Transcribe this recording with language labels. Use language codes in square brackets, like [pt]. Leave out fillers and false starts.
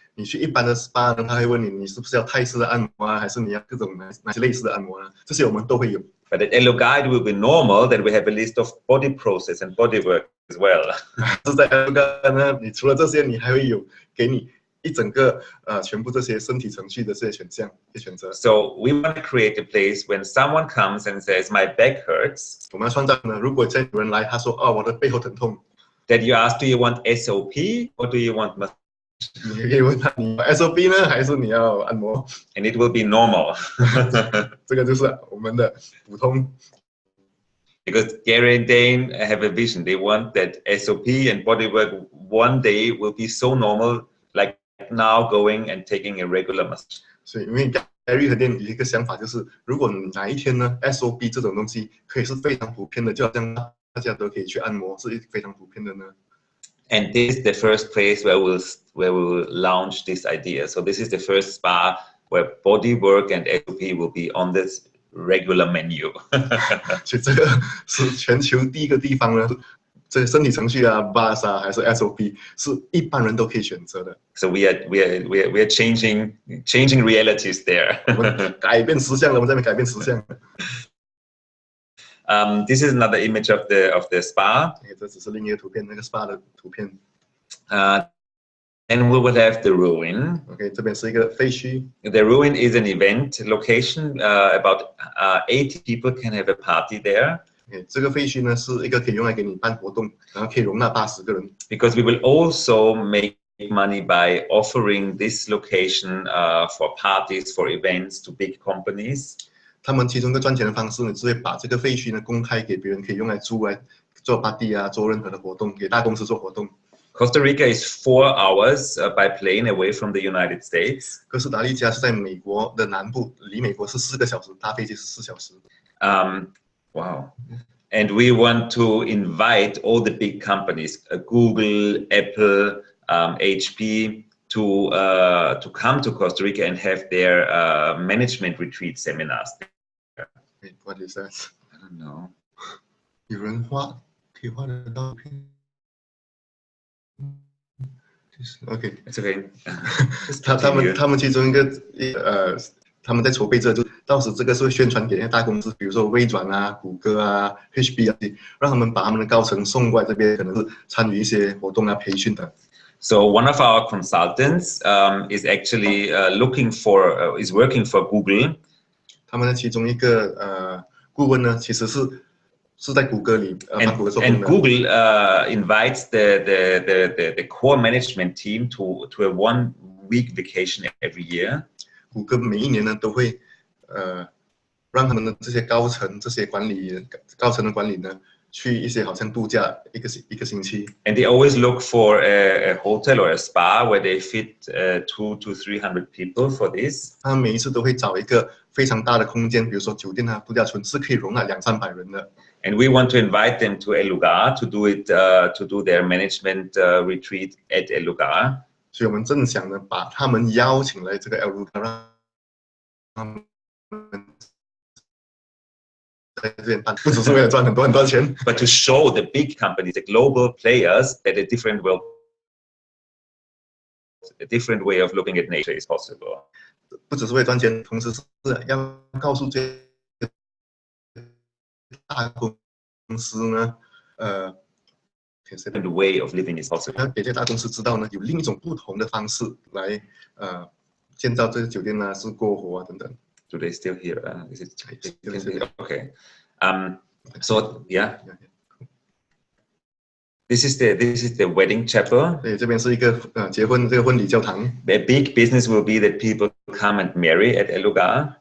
[zh] 你去一般的 SPA 呢，他会问你，你是不是要泰式的按摩啊，还是你要各种哪些类似的按摩呢？这些我们都会有。 [en] But at Lugar, it will be normal that we have a list of body process and body work as well. [zh] 是在 Lugar 呢，你除了这些，你还会有给你一整个全部这些身体程序的这些选择。 [en] So we want to create a place when someone comes and says my back hurts. [zh] 我们要创造呢，如果再有人来，他说我的背后疼痛。 [en] That you ask, do you want SOP or do you want massage? [zh] 你可以问他，你要 SOP 呢，还是你要按摩 [en] ？And it will be normal. [zh] 这个就是我们的普通。 [en] Because Gary and Dane have a vision. They want that SOP and bodywork one day will be so normal, like now going and taking a regular massage. [zh] 所以，因为 Gary 和 Dane 有一个想法，就是如果哪一天呢 ，SOP 这种东西可以是非常普遍的，就好像大家都可以去按摩，是非常普遍的呢。 [en] And this is the first place where we'll launch this idea. So this is the first spa where body work and SOP will be on this regular menu. [zh] 所以这个是全球第一个地方呢，这个身体程序啊 ，bars 啊，还是 SOP， 是一般人都可以选择的。 [en] So we are changing realities there. [zh] 我们改变实相了，我们在那边改变实相。 [en] This is another image of the spa. [zh] 这只是另一个图片，那个 SPA 的图片。 [en] And we will have the ruin. [zh] OK， 这边是一个废墟。 [en] The ruin is an event location. About 80 people can have a party there. [zh] OK， 这个废墟呢是一个可以用来给你办活动，然后可以容纳80个人。 [en] Because we will also make money by offering this location for parties, for events to big companies. [zh] 他们其中一个赚钱的方式呢，是会把这个废墟呢公开给别人，可以用来租来做 party 啊，做任何的活动，给大公司做活动。 [en] Costa Rica is 4 hours by plane away from the United States. [zh] 哥斯达黎加是在美国的南部，离美国是4个小时，搭飞机是4小时。 [en] Wow. And we want to invite all the big companies, Google, Apple, HP, to come to Costa Rica and have their management retreat seminars. What is that? I don't know. [zh] 有人可以画得到片。 OK， [en] It's okay. [zh] 他们其中一个他们在筹备这，就到时这个是会宣传给那些大公司，比如说微软啊、谷歌啊、HP 啊，让他们把他们的高层送过来这边，可能是参与一些活动啊、培训的。 [en] So one of our consultants is actually is working for Google. [zh] 他们的其中一个顾问呢，其实是在谷歌里帮谷歌做工的。 [en] And Google invites the core management team to a 1-week vacation every year. [zh] 谷歌每一年呢都会让他们的这些高层的管理呢去一些好像度假一个星期。 [en] And they always look for a hotel or a spa where they fit 200 to 300 people for this. [zh] 他们每一次都会找一个非常大的空间，比如说酒店啊、度假村，是可以容纳200-300人的。 [en] And we want to invite them to Lugar to do their management retreat at Lugar. [zh] 所以我们正想呢，把他们邀请来这个 Lugar， 让他们在这边办，不只是为了赚很多钱 [en] ，but to show the big companies, the global players, that a different way of looking at nature is possible. [zh] 不只是为了赚钱，同时是要告诉这些大公司呢， [en] The way of living is possible. [zh] 要给这些大公司知道呢，有另一种不同的方式来建造这些酒店啊，是过活啊等等。 [en] Do they still hear? Is it okay? So yeah. This is the wedding chapel. [zh] 对，这边是一个结婚这个婚礼教堂。 [en] The big business will be that people come and marry at Lugar.